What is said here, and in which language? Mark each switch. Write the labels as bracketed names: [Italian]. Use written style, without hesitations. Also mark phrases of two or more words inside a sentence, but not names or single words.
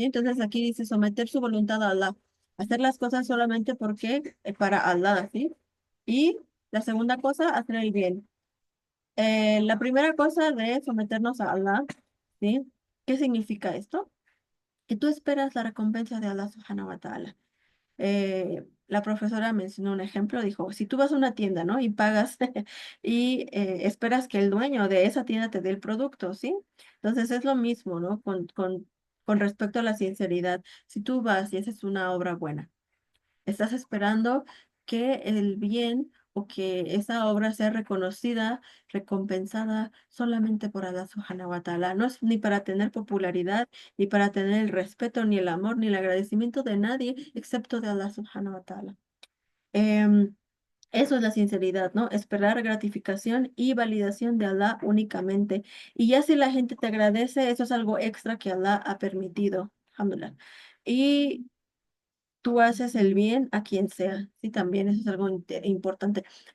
[Spanish] Entonces aquí dice someter su voluntad a Allah, hacer las cosas solamente porque para Allah, ¿sí? Y la segunda cosa, hacer el bien. La primera cosa de someternos a Allah, ¿sí? ¿Qué significa esto? Que tú esperas la recompensa de [Arabic] الله سبحانه وتعالى. [Spanish] La profesora mencionó un ejemplo, dijo, si tú vas a una tienda, ¿no? Y pagas y esperas que el dueño de esa tienda te dé el producto, ¿sí? Entonces es lo mismo, ¿no? Con respecto a la sinceridad. Si tú vas y haces una obra buena, estás esperando que el bien o que esa obra sea reconocida, recompensada solamente por [Arabic] الله سبحانه وتعالى. [Spanish] No es ni para tener popularidad, ni para tener el respeto, ni el amor, ni el agradecimiento de nadie, excepto de [Arabic] الله سبحانه وتعالى. [Spanish] Em, Eso es la sinceridad, ¿no? Esperar gratificación y validación de Allah únicamente. Y ya si la gente te agradece, eso es algo extra que Allah ha permitido. Alhamdulillah. Y tú haces el bien a quien sea, sí, también eso es algo importante.